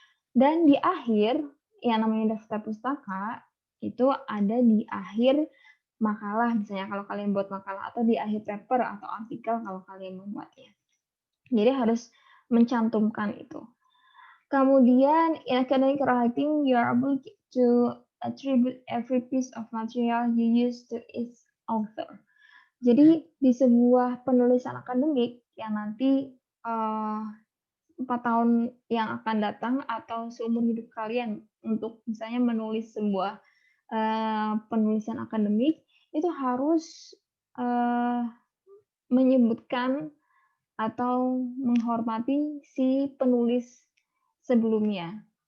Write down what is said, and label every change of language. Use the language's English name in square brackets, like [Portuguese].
[Indonesian] Dan di akhir, yang namanya daftar pustaka, itu ada di akhir makalah misalnya kalau kalian buat makalah atau di akhir paper atau artikel kalau kalian membuatnya. Jadi harus mencantumkan itu. Kemudian [English] in academic writing, you are able to attribute every piece of material you use to its author. [Indonesian] Jadi di sebuah penulisan akademik yang nanti 4 tahun yang akan datang atau seumur hidup kalian untuk misalnya menulis sebuah penulisan akademik itu harus menyebutkan atau menghormati si penulis sebelumnya.